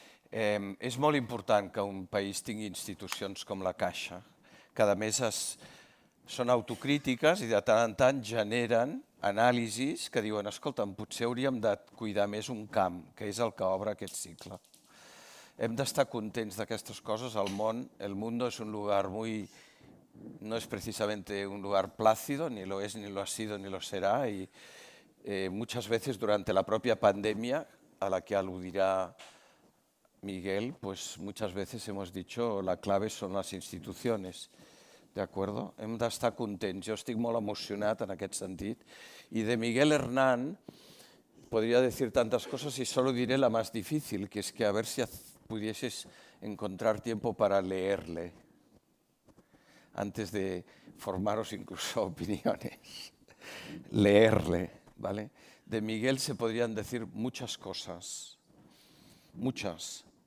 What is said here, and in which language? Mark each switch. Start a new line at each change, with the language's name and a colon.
Catalan: És molt important que un país tingui institucions com la Caixa, que a més són autocrítiques i de tant en tant generen anàlisis que diuen, escolta'm, potser hauríem de cuidar més un camp, que és el que obre aquest cicle. Hem d'estar contents d'aquestes coses.
Spanish: El mundo es un lugar no es precisamente un lugar plácido, ni lo es, ni lo ha sido, ni lo será, y muchas veces durante la propia pandemia, a la que aludirá Miguel, pues muchas veces hemos dicho la clave son las instituciones, ¿de acuerdo?
Catalan: Hem d'estar contents. Jo estic molt emocionat en aquest sentit.
Spanish: Y de Miguel Hernán podría decir tantas cosas y solo diré la más difícil, que es que a ver si pudieses encontrar tiempo para leerle antes de formaros incluso opiniones. Leerle, ¿vale? De Miguel se podrían decir muchas cosas, muchas.